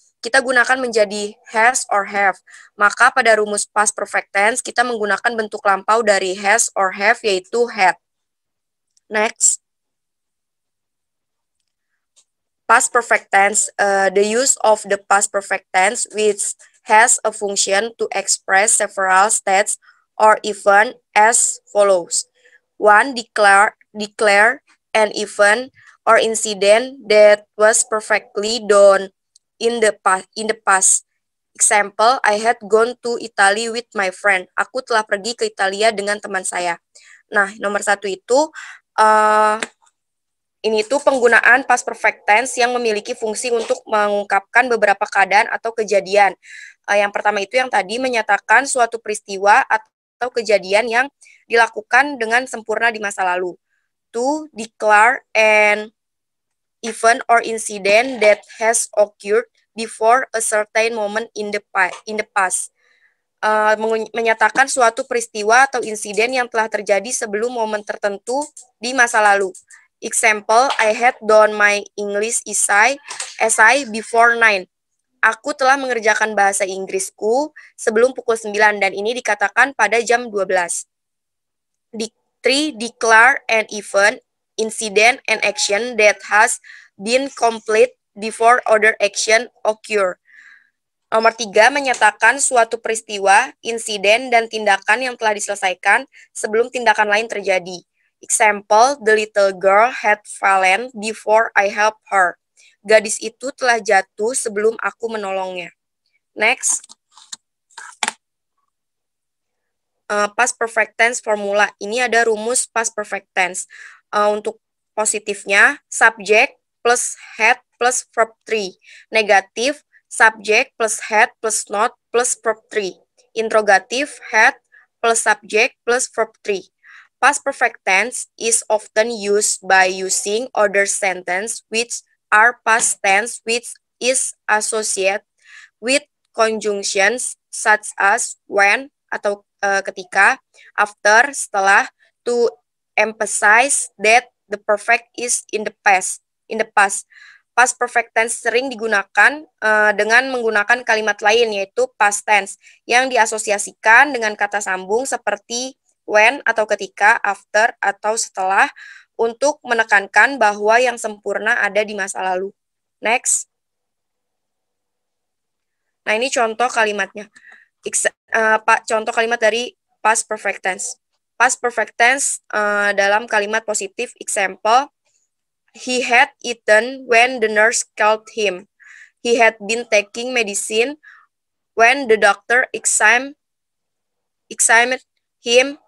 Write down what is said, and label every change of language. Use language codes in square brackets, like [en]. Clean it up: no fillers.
[id] kita gunakan menjadi has or have. Maka pada rumus past perfect tense, kita menggunakan bentuk lampau dari has or have, yaitu had. [en] Next. Past perfect tense, the use of the past perfect tense which has a function to express several states or events as follows. 1. Declare an event or incident that was perfectly done in the past. Example, I had gone to Italy with my friend. [id] Aku telah pergi ke Italia dengan teman saya. Nah, nomor 1 itu ini tuh penggunaan past perfect tense yang memiliki fungsi untuk mengungkapkan beberapa keadaan atau kejadian. Yang pertama itu yang tadi menyatakan suatu peristiwa atau kejadian yang dilakukan dengan sempurna di masa lalu. [en] To declare an event or incident that has occurred before a certain moment in the past. [id] Menyatakan suatu peristiwa atau insiden yang telah terjadi sebelum momen tertentu di masa lalu. [en] Example, I had done my English essay before 9. [id] Aku telah mengerjakan bahasa Inggrisku sebelum pukul 9 dan ini dikatakan pada jam 12. 3. [en] Declare an event, incident, and action that has been complete before other action occur. [id] Nomor 3, menyatakan suatu peristiwa, insiden, dan tindakan yang telah diselesaikan sebelum tindakan lain terjadi. [en] Example, the little girl had fallen before I helped her. [id] Gadis itu telah jatuh sebelum aku menolongnya. [en] Next. Past perfect tense formula. [id] Ini ada rumus [en] past perfect tense. [id] Untuk positifnya, [en] subject plus had plus verb 3. Negatif, subject plus had plus not plus verb 3. Interrogative, had plus subject plus verb 3. Past perfect tense is often used by using other sentence which are past tense which is associated with conjunctions such as when [id] atau ketika, [en] after, setelah, to emphasize that the perfect is in the past. [id] Past perfect tense sering digunakan dengan menggunakan kalimat lain yaitu past tense yang diasosiasikan dengan kata sambung seperti when atau ketika, after atau setelah untuk menekankan bahwa yang sempurna ada di masa lalu. Next. Nah, ini contoh kalimatnya. Contoh kalimat dari past perfect tense. [en] Past perfect tense [id] dalam kalimat positif, [en] example, he had eaten when the nurse called him. He had been taking medicine when the doctor examined him.